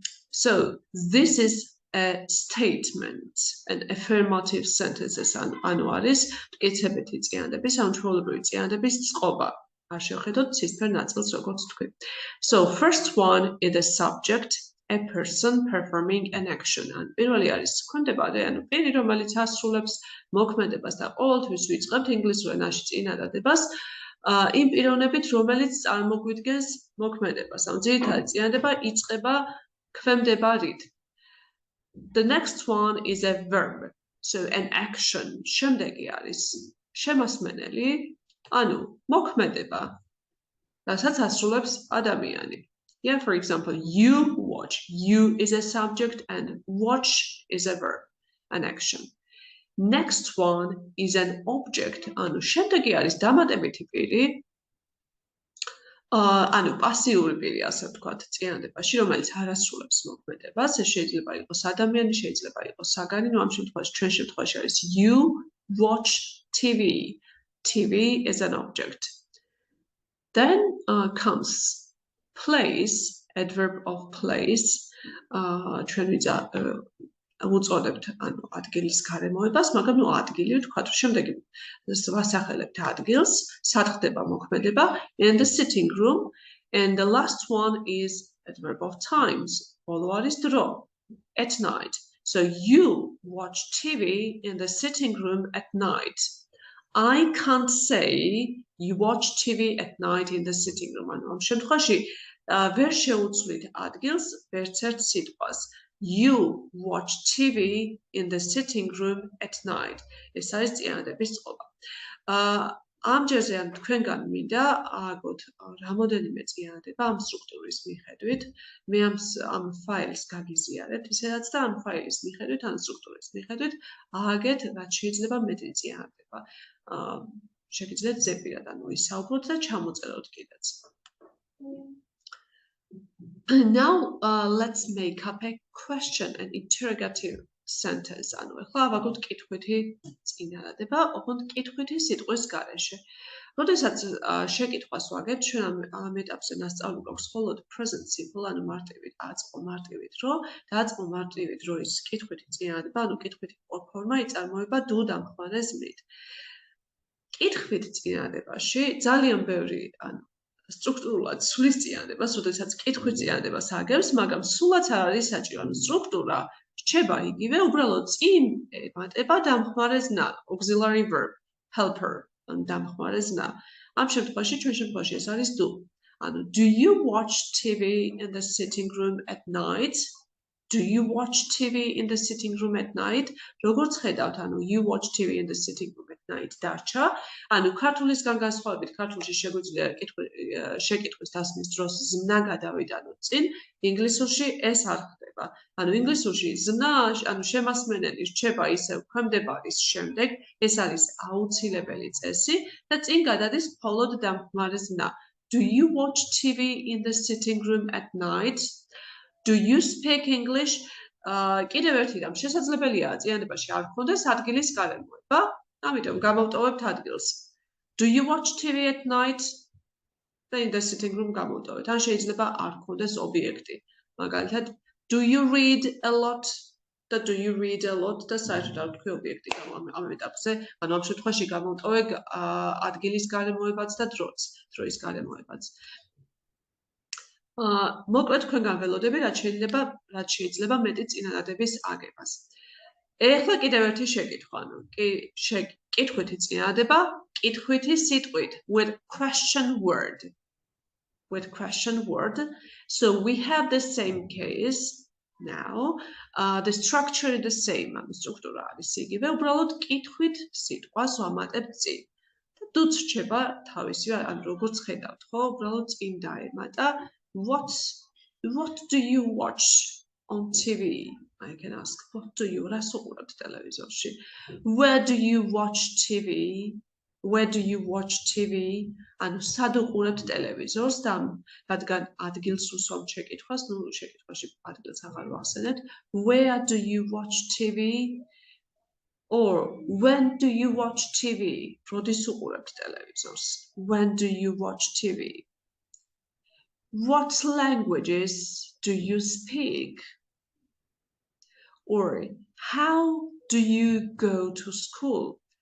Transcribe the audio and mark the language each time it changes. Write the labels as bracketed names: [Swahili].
[English] So this is a statement, an affirmative sentences, [Georgian] ანუ არის მტკიცებითი წინადადების, ან ჩვეულებრივი წინადადების წყობა. არ შევხედოთ ცისფერ ნაწილს, როგორც თქვი. [English] So first one is the subject, a person performing an action. [Georgian] ან პირველი არის ქმედებადი, ანუ პირი, რომელიც ასრულებს მოქმედებას და ყოველთვის ვიწყებთ ინგლისურ ენაში წინადადებას იმ პიროვნებით, რომელიც წარმოგვიდგენს მოქმედებას. ანუ ძირითადი წინადადება იწყება ქვემდებარით. [English] The next one is a verb, so an action. [Georgian] შემდეგი არის შემასმენელი, ანუ მოქმედება, რასაც ასრულებს ადამიანი. [English] Yeah, for example, you watch. You is a subject and watch is a verb, an action. Next one is an object. [Georgian] ანუ შემდეგი არის დამატებითი პირი, ანუ პასიური პირი, ასე ვთქვათ, წინადებაში, რომელიც არ ასრულებს მოქმედებას. ეს შეიძლება იყოს ადამიანი, შეიძლება იყოს საგანი, ნუ ამ შემთხვევაში, ჩვენ შემთხვევაში არის [English] you watch TV. TV is an object. Then comes place, adverb of place. [Georgian] ჩვენ უწოდებთ ანუ ადგილის გარემოებას, მაგრამ ნუ ადგილი ვთქვათ, რომ შემდეგი ვასახელებთ ადგილს, სად ხდება მოქმედება, [English] in the sitting room, and the last one is adverb of times. [Georgian] ბოლო არის დრო, [English] at night. So you watch TV in the sitting room at night. I can't say you watch TV at night in the sitting room. [Georgian] ანუ ამ შემთხვევაში ვერ შეუცვლით ადგილს ვერც ერთ სიტყვას. [English] You watch TV in the sitting room at night. [Georgian] ეს არის წინადადების წყობა. ამ ჯერზე ან თქვენგან მინდა ააგოთ რამოდენიმე წინადადება ამ სტრუქტურის მიხედვით. მე ამ ფაილს გაგიზიარებთ ისედაც და ამ ფაილის მიხედვით, ან სტრუქტურის მიხედვით ააგეთ რაც შეიძლება მეტი წინადადება. შეგიძლიათ ზეპირად ანუ ისაუბროთ და ჩამოწეროთ კიდეც. [English] Now let's make up a question, an interrogative sentence. [Georgian] ანუ ახლა ავაგოთ კითხვითი წინადადება, ოღონდ კითხვითი სიტყვის გარეშე. როდესაც შეკითხვას ვაგებთ, ჩვენ ამ ეტაპზე ნასწავლი გვაქვს მხოლოდ present simple, ანუ მარტივით, დააწყო მარტივით რო, დააწყო მარტივით რო ის კითხვითი წინადადება, ანუ კითხვითი ფორმა იწარმოება do დამხმარე ზმნით. კითხვით წინადებაში ძალიან ბევრი, ანუ სტრუქტურულად სულის წინადებას, როდესაც კითხვის წინადებას აგებს, მაგრამ სულაც არ არის საჭირო, ანუ სტრუქტურა რჩება იგივე, უბრალოდ წინ ემატება დამხმარე ზნა, [English] auxiliary verb, helper, [Georgian] ანუ დამხმარე ზნა. ამ შემთხვევაში, ჩვენ შემთხვევაში ეს არის do. [English] ანუ do you watch TV in the sitting room at night? Do you watch TV in the sitting room at night? [Georgian] როგორც ხედავთ, ანუ [English] you watch TV in the sitting room at night [Georgian] დარჩა. ანუ ქართულისგან განსხვავებით, ქართულში შეგვიძლია შეკითხვის დასმის დროს ზმნა გადავიტანოთ წინ, ინგლისურში ეს არ ხდება. ანუ ინგლისურში ზმნა, ანუ შემასმენელი რჩება ისევ ქვემდებარის შემდეგ, ეს არის აუცილებელი წესი და წინ გადადის მხოლოდ დამხმარე ზმნა. [English] Do you watch TV in the sitting room at night? Do you speak English? [Georgian] კიდევ ერთი რამ შესაძლებელია წინადებაში არ გქონდეს ადგილის გარემოება, ამიტომ გამოვტოვებთ ადგილს. [English] Do you watch TV at night? [Georgian] და [English] in the sitting room [Georgian] გამოვტოვებთ. ან შეიძლება არ გქონდეს ობიექტი. მაგალითად, [English] do you read a lot? და do you read a lot? [Georgian] და საერთოდ არ ვთქვი ობიექტი ამ ეტაპზე, ანუ ამ შემთხვევაში გამოვტოვე ადგილის გარემოებაც და დროის გარემოებაც. მოკლედ თქვენგან ველოდები, რაც შეიძლება მეტი წინადადების აგებას. ეხლა კიდევ ერთი შეკითხვა, ანუ კითხვითი წინადადება, კითხვითი სიტყვით, [English] with question word. With question word. So we have the same case now. The structure is the same. [Georgian] ანუ სტრუქტურა არის იგივე, უბრალოდ კითხვით სიტყვას ვამატებ წინ. და დუც რჩება თავისივე, ანუ როგორც ხედავთ, ხო, უბრალოდ წინ დაემატა. [English] What do you watch on TV? I can ask, what do you [Georgian] რასუყურებთ ტელევიზორში? [English] Where do you watch TV? Where do you watch TV? [Georgian] ანუ სად უყურებთ ტელევიზორს და რადგან ადგილს უსვამთ შეკითხვას, ნუ შეკითხვაში ადგილს აღარ ვახსენებთ. [English] Where do you watch TV? Or when do you watch TV? [Georgian] როდის უყურებთ ტელევიზორს? [English] When do you watch TV? What languages do you speak? Or how do you go to school?